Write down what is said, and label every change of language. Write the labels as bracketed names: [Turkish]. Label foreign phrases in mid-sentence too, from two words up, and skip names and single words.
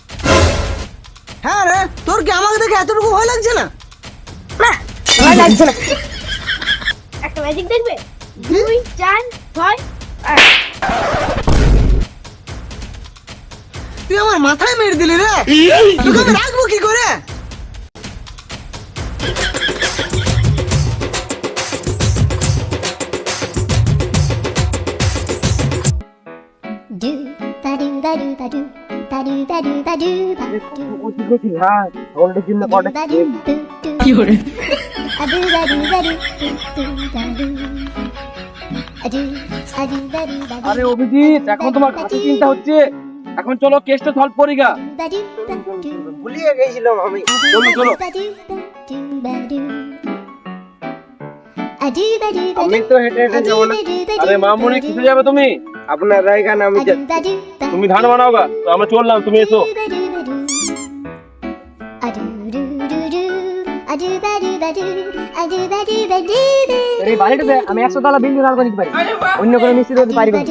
[Bangla] হ্যাঁ রে, তোর কি আমাকে দেখে এতটুকু ভয় লাগছে না? না ভয় লাগছে না। একটা ম্যাজিক দেখবে? 2 4 6 8। তুই আমার মাথায় মেরে দিলি রে, তোকে আমি রাখবো কি করে? Do ba do ba do ba do ba do ba do ba do ba do হ্যাঁ ওল্ডের জন্য কটা ba do do do. কি হরে? A do ba do ba do do ba do. A do ba do ba do. আরে অভিজিৎ এখন তোমার কাছে চিন্তা হচ্ছে, এখন চলো কেসটা সলভ করি গা। Ba do ba do. ভুলিয়ে গেছিলাম আমি। চলো চলো। Ba do ba do. A do ba do ba আমি do. তো হেঁটে হেঁটে যাবো না, আরে মামুনি কিসে যাবে তুমি? আপনার জায়গা না আমি যাচ্ছি। তুমি ধান বানাও গা, তো আমরা চললাম, তুমি এসো। এই বাড়িটাতে আমি 100 তলা বিল্ডিং দাঁড় করে দিতে পারি, অন্য কোনো মিস্ত্রি হতে পারি না।